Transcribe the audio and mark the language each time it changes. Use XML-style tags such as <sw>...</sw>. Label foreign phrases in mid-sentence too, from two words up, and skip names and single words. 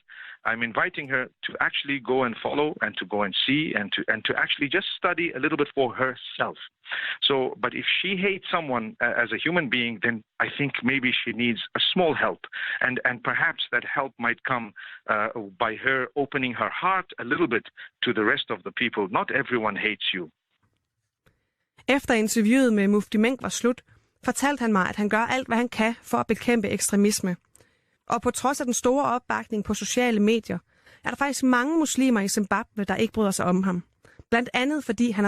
<en>I'm inviting her to actually go and follow and to go and see and to actually just study a little bit for herself. So, but if she hates someone as a human being, then I think maybe she needs a small help, and perhaps that help might come by her opening her heart a little bit to the rest of the people. Not everyone hates you.</en> <da>Efter interviewet med Mufti Menk var slut, fortalte han mig, at han gør alt, hvad han kan for at bekæmpe ekstremisme. Og på trods af den store opbakning på sociale medier, er der faktisk mange muslimer i Zimbabwe, der ikke bryder sig om ham. Blandt andet fordi han er</da>